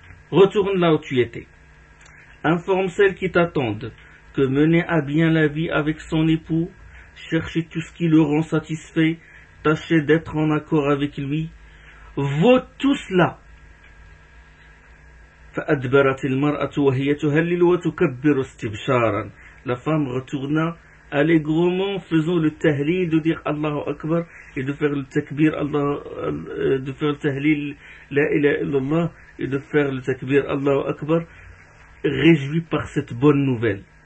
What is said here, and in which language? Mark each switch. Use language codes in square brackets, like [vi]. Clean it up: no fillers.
[fr] Informe celle qui t'attend que mener à bien la vie avec son époux, chercher tout ce qui le rend satisfait, tâcher d'être en accord avec lui, vaut tout cela. [ar] فأدبرت المرأة وهي تهلل وتكبر استبشارا. [fr] La femme retourna allègrement faisant le tahlil, de dire Allahu Akbar et de faire le takbir Allah, de faire le tahlil la ilaha illallah et de faire le takbir Allahu Akbar, réjoui par cette bonne nouvelle.